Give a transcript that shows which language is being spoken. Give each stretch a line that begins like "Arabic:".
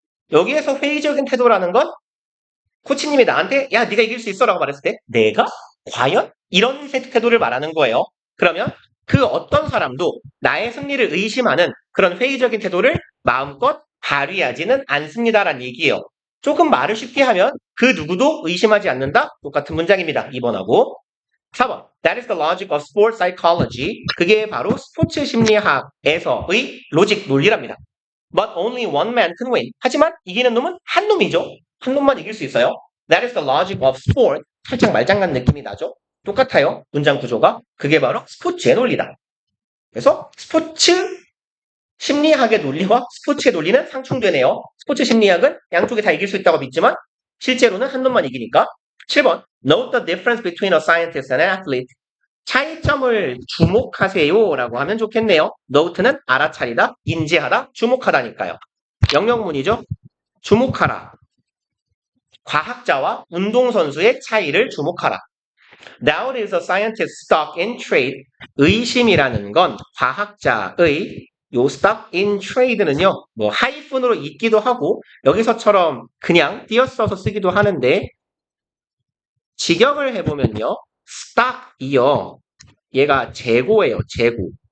Korean: 여기에서 회의적인 태도라는 건 코치님이 나한테 야 네가 이길 수 있어 라고 말했을 때 내가? 과연? 이런 태도를 말하는 거예요. 그러면 그 어떤 사람도 나의 승리를 의심하는 그런 회의적인 태도를 마음껏 발휘하지는 않습니다라는 얘기예요. 조금 말을 쉽게 하면 그 누구도 의심하지 않는다? 똑같은 문장입니다. 2번하고 4번.
English: That is the logic of sport psychology.
Korean: 그게 바로 스포츠 심리학에서의 로직 논리랍니다.
English: But only one man can win.
Korean: 하지만 이기는 놈은 한 놈이죠. 한 놈만 이길 수 있어요.
English: That is the logic of sport.
Korean: 살짝 말장난 느낌이 나죠? 똑같아요. 문장 구조가. 그게 바로 스포츠의 논리다. 그래서 스포츠 심리학의 논리와 스포츠의 논리는 상충되네요. 스포츠 심리학은 양쪽이 다 이길 수 있다고 믿지만 실제로는 한 놈만 이기니까. 7번.
English: Note the difference between a scientist and an athlete.
Korean: 차이점을 주목하세요 라고 하면 좋겠네요. note는 알아차리다, 인지하다, 주목하다니까요. 영역문이죠. 주목하라. 과학자와 운동선수의 차이를 주목하라.
English: Doubt is a scientist's stock in trade.
Korean: 의심이라는 건 과학자의 요
English: stock in trade
Korean: 는요. 뭐 하이픈으로 있기도 하고 여기서처럼 그냥 띄어써서 쓰기도 하는데 직역을 해보면요. stock이요. 얘가 재고예요. 재고.